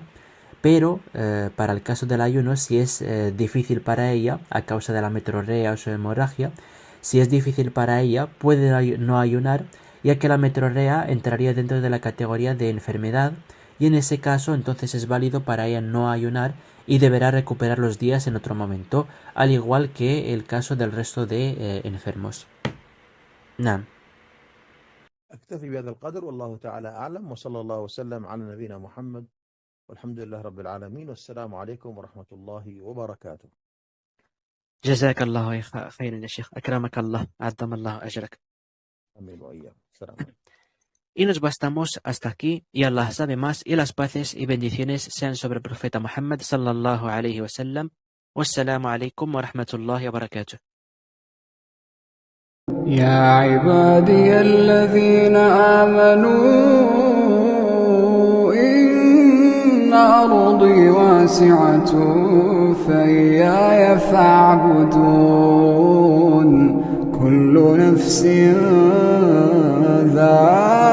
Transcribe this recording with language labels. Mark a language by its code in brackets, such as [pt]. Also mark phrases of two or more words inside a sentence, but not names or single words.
[es] Pero para el caso del ayuno, si es difícil para ella a causa de la metrorrea o su hemorragia, si es difícil para ella puede no ayunar, ya que la metrorrea entraría dentro de la categoría de enfermedad, y en ese caso entonces es válido para ella no ayunar y deberá recuperar los días en otro momento, al igual que el caso del resto de enfermos. [ar] نعم. أكتفي بهذا القدر، والله تعالى أعلم، وصلى الله وسلم على نبينا محمد، والحمد لله رب العالمين، والسلام عليكم ورحمة الله وبركاته. جزاك الله خيرا يا شيخ، أكرمك الله، عظم الله أجرك. أمين وإياكم. السلام عليكم. [es] Y nos bastamos hasta aquí, y Allah sabe más, y las paces y bendiciones sean sobre el profeta Muhammad [ar] صلى الله عليه وسلم. والسلام عليكم ورحمة الله وبركاته. يا عبادي الذين آمنوا إن أرضي واسعة فإياي فاعبدون كل نفس ذائقة